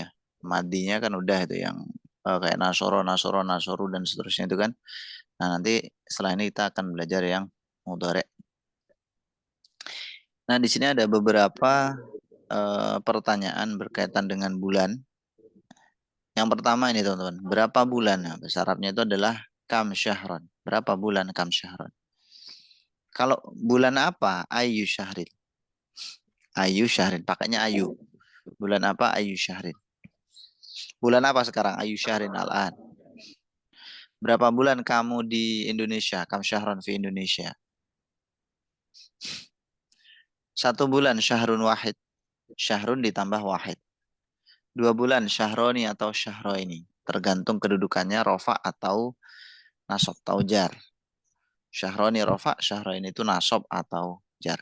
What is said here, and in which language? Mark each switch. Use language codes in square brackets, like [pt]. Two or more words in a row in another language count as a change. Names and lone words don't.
[id] Madinya kan udah itu yang kayak nasoro, nasoro, nasoru dan seterusnya itu kan. Nah, nanti setelah ini kita akan belajar yang mudhari. Nah, di sini ada beberapa pertanyaan berkaitan dengan bulan. Yang pertama ini teman-teman, berapa bulan? Nah, bahasa Arabnya itu adalah [ar] كم شهرا. [id] Berapa bulan [ar] كم شهرا? [id] Kalau bulan apa? [ar] أي شهر. أي شهر, [id] pakainya ayu. Bulan apa? [ar] أي شهر. [id] Bulan apa sekarang? [ar] أي شهر الآن. [id] Berapa bulan kamu di Indonesia? [ar] كم شهرا في إندونيسيا. 1 bulan شهر واحد. [id] Syahrun ditambah wahid. 2 bulan syahroni atau syahroini. Tergantung kedudukannya rofa atau nasab atau jar. Syahroni rofa, syahroini itu nasab atau jar.